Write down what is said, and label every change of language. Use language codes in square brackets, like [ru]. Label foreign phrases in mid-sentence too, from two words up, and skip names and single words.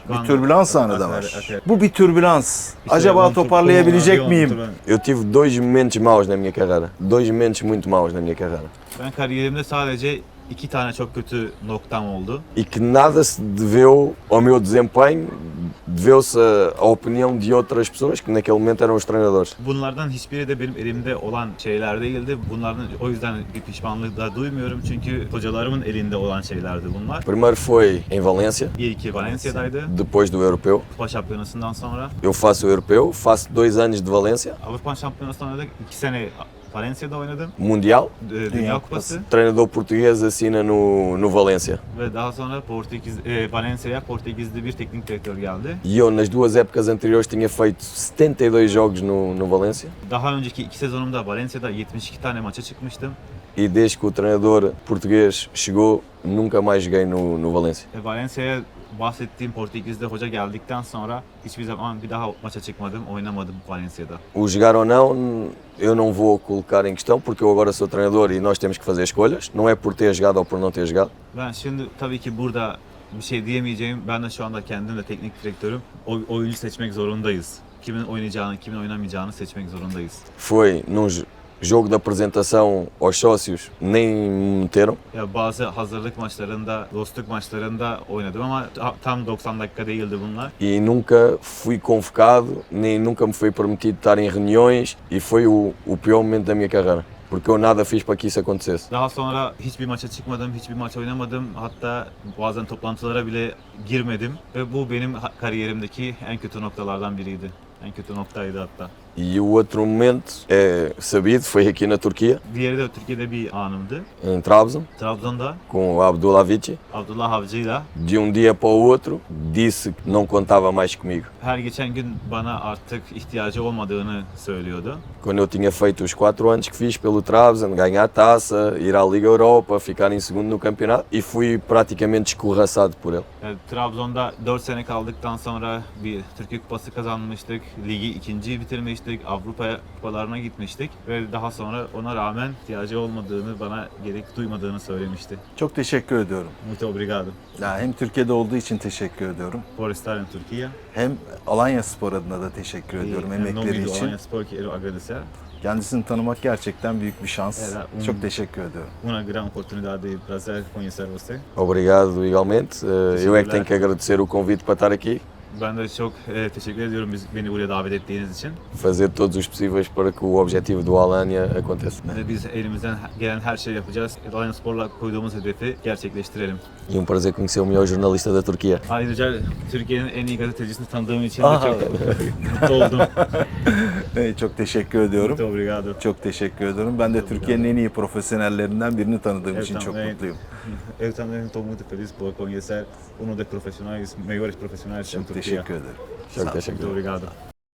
[tr] Evet, Bir türbülans anı da var. evet. Bu bir türbülans. Acaba toparlayabilecek miyim? [pt] Eu tive 2 momentos maus na minha carreira. 2 momentos muito maus na minha carreira. [tr] Ben kariyerimde sadece 2 tane çok kötü noktam oldu. [pt] E que nada se deveu ao meu desempenho, deveu-se à opinião de outras pessoas que naquele momento eram os treinadores. [tr] Bunlardan hiçbiri de benim elimde olan şeyler değildi. Bunlardan o yüzden bir pişmanlık da duymuyorum çünkü hocalarımın elinde olan şeylerdi bunlar. [pt] Primeiro foi em Valência, [tr] İlki Valencia'daydı. [pt] depois do Europeu. [tr] Avrupa Şampiyonası'ndan sonra [pt] Eu faço o Europeu, faço 2 anos de Valência, [tr] Avrupa Şampiyonası'nda da 2 sene Valencia'da oynadım. [pt] Mundial. [tr] Dünya Kupası [pt] Treinador português assina no Valência. [tr] ve daha sonra Valencia'ya Portekizli bir teknik direktör geldi. [pt] E eu, nas 2 épocas anteriores, tinha feito 72 jogos no Valência. [tr] Daha önceki 2 sezonumda Valencia'da 72 tane maça çıkmıştım. [pt] E desde que o treinador português chegou, nunca mais joguei no Valência. [tr] Valencia'ya bahsettiğim Portekiz'de hoca geldikten sonra hiçbir zaman bir daha maça çıkmadım, oynamadım Valencia'da. [pt] O jogar ou não, eu não vou colocar em questão, porque eu agora sou treinador e nós temos que fazer escolhas. Não é por ter jogado ou por não ter jogado. [tr] Ben şimdi tabii ki burada bir şey diyemeyeceğim. Ben de şu anda kendim de teknik direktörüm. Oyuncu seçmek zorundayız. Kimin oynayacağını, kimin oynamayacağını seçmek zorundayız. [pt] Foi num jogo de apresentação aos sócios, nem me meteram. [tr] Ya bazı hazırlık maçlarında, dostluk maçlarında oynadım ama tam 90 dakika değildi bunlar. [pt] E nunca fui convocado, nem nunca me foi permitido estar em reuniões e foi o pior momento da minha carreira. Porque eu nada fiz para que isso acontecesse. [tr] Daha sonra hiçbir maça çıkmadım, hiçbir maç oynamadım. Hatta bazen toplantılara bile girmedim. Ve bu benim kariyerimdeki en kötü noktalardan biriydi. En kötü noktaydı hatta. [pt] E o outro momento é sabido, foi aqui na Turquia, [tr] Diğeri de Türkiye'de bir anımdı. [pt] em Trabzon, [tr] Trabzon'da [pt] com o Abdulavici. [tr] Abdullah Avcı'yla [pt] De dia para o outro, disse que não contava mais comigo. [tr] her geçen gün bana artık ihtiyacı olmadığını söylüyordu. [pt] Quando eu tinha feito os 4 anos que fiz pelo Trabzon, ganhar a taça, ir à Liga Europa, ficar em segundo no campeonato, e fui praticamente escorraçado por ele. [tr] Yani Trabzon'da 4 sene kaldıktan sonra bir Türkiye Kupası kazanmıştık. Ligi ikinci bitirmiştik. Avrupa kupalarına gitmiştik. Ve daha sonra ona rağmen ihtiyacı olmadığını, bana gerek duymadığını söylemişti. Çok teşekkür ediyorum. [pt] Muito obrigado. [tr] Ya hem Türkiye'de olduğu için teşekkür ediyorum. [pt] Por estar em Turquia. [tr] Hem Alanya Spor adına da teşekkür ediyorum [pt] Em nome [tr] emekleri [pt] do [tr] için. [pt] Alanya Spor quero agradecer. [tr] Kendisini tanımak gerçekten büyük bir şans. Evet, Çok teşekkür ediyorum. [pt] Uma grande oportunidade e prazer conhecer você. Obrigado igualmente. Eu é que tenho que agradecer o convite para estar aqui, [tr] Ben de çok teşekkür ediyorum beni buraya davet ettiğiniz için. [pt] fazer todos os possíveis para que o objetivo do Alanya aconteça. [tr] Ve biz elimizden gelen her şeyi yapacağız. Alanya Spor'la koyduğumuz hedefi gerçekleştirelim. [pt] E prazer conhecer o melhor jornalista da Turquia. [tr] Ayrıca Türkiye'nin en iyi gazetecisini tanıdığım için de çok mutlu oldum. Çok teşekkür ediyorum. [pt] Muito obrigado. [tr] Çok teşekkür ediyorum. Ben de Türkiye'nin en iyi profesyonellerinden birini tanıdığım için çok mutluyum. [pt] Eu também estou muito feliz por conhecer um dos profissionais, melhores profissionais da [tr] Çok [pt] Turquia. [tr] teşekkür ederim. Çok teşekkür [pt] Muito [tr] ederim. [pt] obrigado.